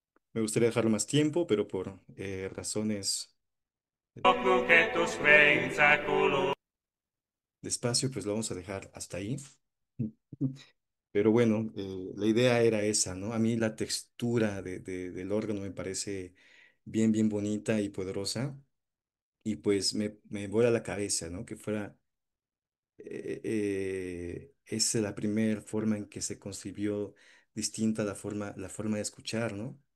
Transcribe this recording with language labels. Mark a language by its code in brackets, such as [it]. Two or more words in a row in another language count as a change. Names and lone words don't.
[es] Me gustaría dejarlo más tiempo, pero por razones [la] Hoc nunc et usque in saeculum. [es] de espacio, pues lo vamos a dejar hasta ahí. Pero bueno, la idea era esa, ¿no? A mí la textura del órgano me parece bien, bien bonita y poderosa. Y pues me vuela la cabeza, ¿no? Que fuera, esa es la primera forma en que se concibió distinta la forma de escuchar, ¿no?